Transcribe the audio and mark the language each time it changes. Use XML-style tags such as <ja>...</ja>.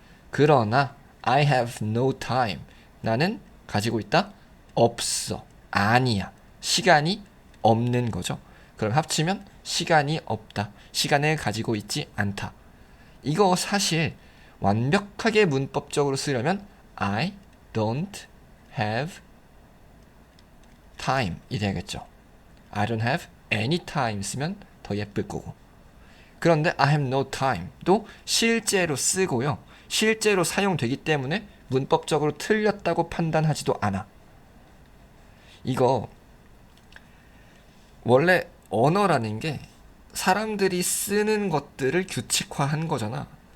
<ko>그러나</ko> <en>I have no time</en> <ko>나는 가지고 있다? 없어. 아니야. 시간이 없는 거죠. 그럼 합치면 시간이 없다. 시간을 가지고 있지 않다. 이거 사실 완벽하게 문법적으로 쓰려면</ko> <en>I don't have</en> <ko>time 이 돼야겠죠.</ko> <en>I don't have any time</en> <ko>쓰면 더 예쁠 거고. 그런데</ko> <en>I have no time</en> <ko>도 실제로 쓰고요. 실제로 사용되기 때문에 문법적으로 틀렸다고 판단하지도 않아. 이거 원래 언어라는 게 사람들이 쓰는 것들을 규칙화한 거잖아.</ko>